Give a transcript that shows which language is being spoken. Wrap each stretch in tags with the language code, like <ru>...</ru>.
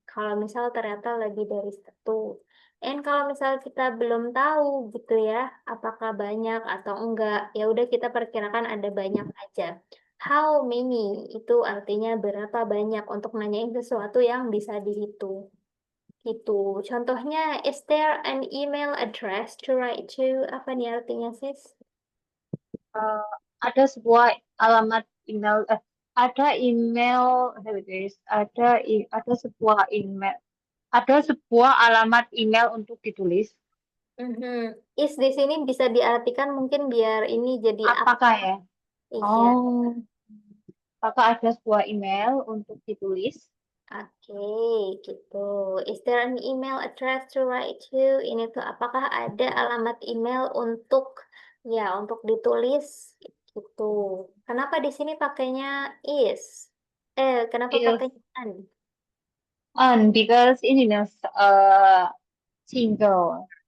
<id>Kalau misal ternyata lebih dari satu.</id> <en>And</en> <id>kalau misal kita belum tahu gitu ya, apakah banyak atau enggak, ya udah kita perkirakan ada banyak aja. How many itu artinya berapa banyak untuk nanyain sesuatu yang bisa dihitung. Gitu. Contohnya,</id> <en>is there an email address to write to?</en> <id>Apa nih artinya, sis? Eh, ada sebuah alamat email, ada email, guys, ada sebuah email, ada sebuah alamat email untuk ditulis. Mhm. Is di sini bisa diartikan mungkin biar ini jadi apa? Apakah ya? Iya. Oh, apakah ada sebuah email untuk ditulis? Oke, gitu.</id> <en>Is there an email address to write to?</en> <id>Ini tuh apakah ada alamat email untuk untuk ditulis gitu. Kenapa di sini pakainya is? Kenapa</id> <en>Yes,</en> <id>pakainya an?</id> <en>because</en> <id>ini Mas,</id> <en>single,</en>